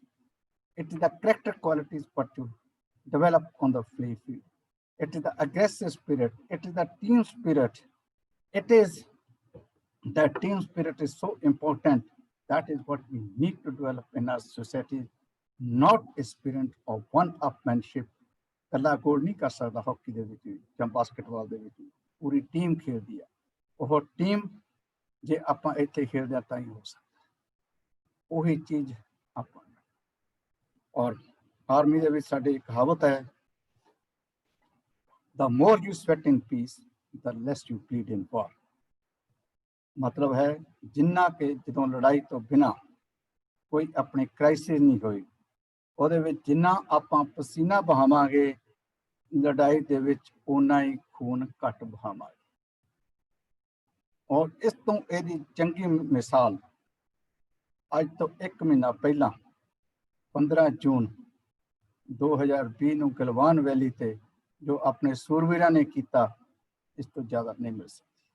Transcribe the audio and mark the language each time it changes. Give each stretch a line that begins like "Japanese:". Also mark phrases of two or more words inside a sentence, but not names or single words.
English: It is the character qualities what you develop on the play field. It is the aggressive spirit. It is the team spirit. It is that team spirit is so important. That is what we need to develop in our society, not a spirit of one-upmanship.
Punjabi: ਕੱਲਾ ਗੋਲ ਨਹੀਂ ਕਰ ਸਕਦਾ ਹਾਕੀ ਦੇ ਵਿੱਚ ਜਾਂ ਬਾਸਕਟਬਾਲ ਦੇ ਵਿੱਚ ਪੂਰੀ ਟੀਮ ਖੇਡਦੀ ਆ ਉਹ ਟੀਮ ਜੇ ਆਪਾਂ ਇੱਥੇ ਖੇਡਦੇ ਆ ਤਾਂ ਹੀ ਹੋ ਸਕਦਾ ਉਹੀ ਚੀਜ਼ ਆਪਾਂ ਔਰ ਆਰਮੀ ਦੇ ਵਿੱਚ ਸਾਡੀ ਇੱਕ ਕਹਾਵਤ ਹੈ
English: the more you sweat in peace the less you bleed in war
Punjabi: ਮਤਲਬ ਹੈ ਜਿੰਨਾ ਕੇ ਜਦੋਂ ਲੜਾਈ ਤੋਂ ਬਿਨਾ ਕੋਈ ਆਪਣੀ ਕ੍ਰਾਈਸਿਸ ਨਹੀਂ ਹੋਈ ਉਹਦੇ ਵਿੱਚ ਜਿੰਨਾ ਆਪਾਂ ਪਸੀਨਾ ਬਹਾਵਾਂਗੇ ਲੜਾਈ ਦੇ ਵਿੱਚ ਓਨਾ ਹੀ ਖੂਨ ਘੱਟ ਬਹਾਵਾਂਗੇ ਔਰ ਇਸ ਤੋਂ ਇਹਦੀ ਚੰਗੀ ਮਿਸਾਲ ਅੱਜ ਤੋਂ 1 ਮਹੀਨਾ ਪਹਿਲਾਂ 15 ਜੂਨ 2020 ਨੂੰ ਗਲਵਾਨ ਵੈਲੀ ਤੇ ਜੋ ਆਪਣੇ ਸੂਰਵੀਰਾਂ ਨੇ ਕੀਤਾ ਇਸ ਤੋਂ ਜ਼ਿਆਦਾ ਨਹੀਂ ਮਿਲ ਸਕਦੀ